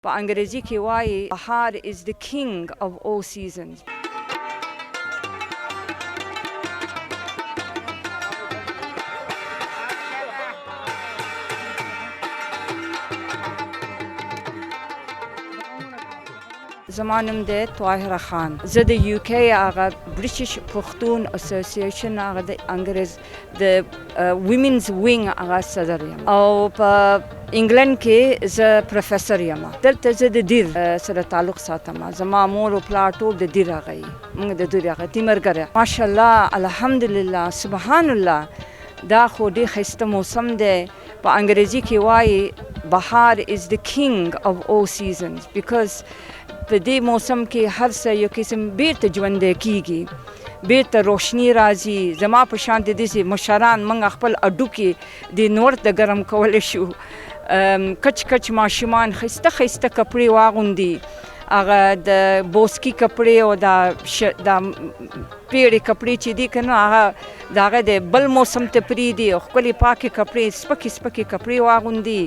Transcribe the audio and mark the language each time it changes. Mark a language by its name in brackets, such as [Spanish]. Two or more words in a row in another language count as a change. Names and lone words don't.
[Pashto] په انګریزي کې وایي بهار [English] is the king of all seasons. [Pashto] زما نوم دی طاهره خان. زه د یو کې هغه برټش پښتون اسوسییشن هغه د انګریز د [English] women's wing [Pashto] هغه صدر یم او په انګلند کې زه پروفیسور یم. دلته زه د دیر سره تعلق ساتم. زما مور او پلار ټول د دیر هغه موږ د دیر هغه تیمرګره. [Arabic] ماشاءالله الحمدلله سبحان الله. [Pashto] دا خو ډېر ښایسته موسم دی. په انګریزي کې وایي بهار [English] is the king of all seasons because [Pashto] په دې موسم کې هر څه یو قسم بیرته ژوندی کیږي، بیرته روشني راځي. زما په شان د داسې مشران موږ خپل هډوکي د نور د ګرم کولی شو. کچ کچ ماشومان ښایسته ښایسته کپړې واغوندي، هغه د بوسکي کپړې او دا پیړې کپړې چې دي که نه هغه د هغه د بل موسم ته پرېږدي او ښکلې پاکې کپړې سپکې سپکې کپړې واغوندي.